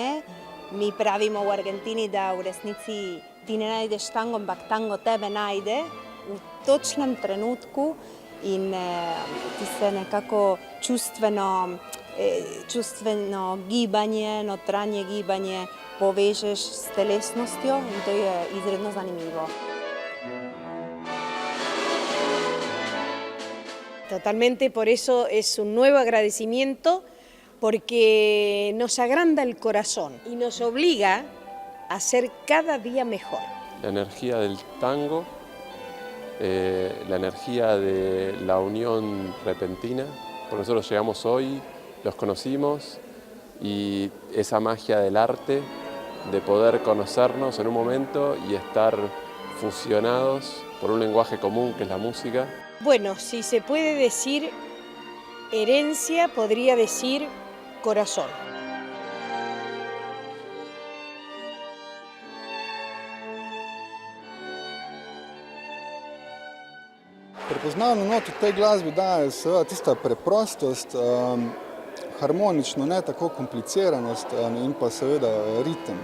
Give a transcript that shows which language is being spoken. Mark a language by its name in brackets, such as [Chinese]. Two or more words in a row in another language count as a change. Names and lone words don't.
[Slovenian] Mi pravimo v Argentini, da v resnici ti ne najdeš tango, ampak tango tebe najde v točnem trenutku in ti se nekako čustveno gibanje, notranje gibanje povežeš s telesnostjo in to je izredno zanimivo. [Spanish] Totalmente, por eso es un nuevo agradecimiento, porque nos agranda el corazón y nos obliga a ser cada día mejor. La energía del tango, la energía de la unión repentina, porque nosotros llegamos hoy, los conocimos y esa magia del arte, de poder conocernos en un momento y estar fusionados por un lenguaje común que es la música. Bueno, si se puede decir herencia, podría decir corazón. [Slovenian] Prepoznavno noto tej glasbi daje seveda tista preprostost, harmonično, ne tako kompliciranost in pa seveda ritem.